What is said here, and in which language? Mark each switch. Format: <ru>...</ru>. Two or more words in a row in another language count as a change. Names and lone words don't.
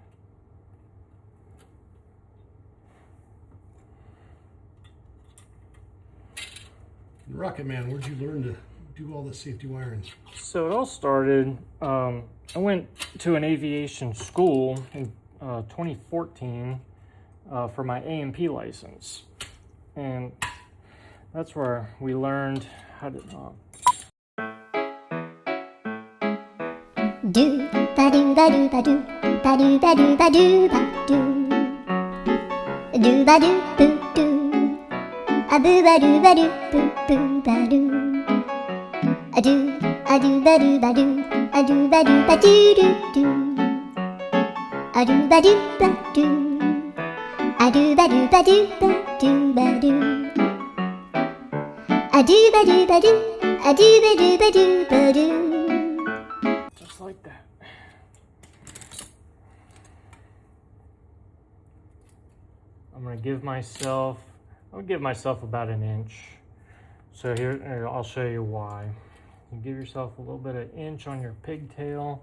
<en>Rocketman, where'd you learn to do all the safety wiring? So it all started, I went to an aviation school in 2014 for my A&P license. And that's where we learned how to do ba do ba do ba do ba do ba do ba do ba do ba do boo do a boo ba do ba do boo boo ba do a do ba do ba do a do ba do ba do do do a do ba do ba do a do ba do ba do ba do ba do a do ba do ba do a do ba do ba do ba do. Just like that. I'll give myself about an inch. So here, I'll show you why. You give yourself a little bit of inch on your pigtail.</en>